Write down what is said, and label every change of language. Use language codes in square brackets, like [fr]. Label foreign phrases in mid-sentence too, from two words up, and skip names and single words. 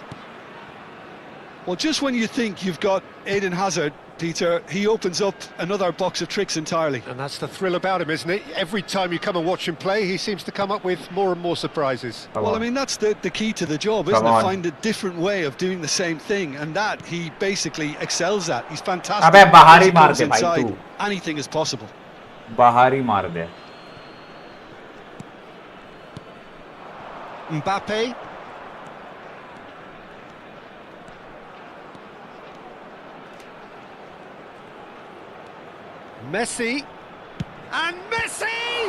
[en] Well, just when you think you've got Eden Hazard, Peter, he opens up another box of tricks entirely. And that's the thrill about him, isn't it? Every time you come and watch him play, he seems to come up with more and more surprises. Well, I mean, that's the key to the job, isn't it? Find a different way of doing the same thing, and that he basically excels at. He's fantastic. [hi] अबे बाहर ही [en] Once he [hi] मार [en] comes [hi] दे भाई [en] inside, [hi] तू. [en] anything is possible. [hi] बाहर ही मार दे. [en] Mbappe. Messi. And Messi!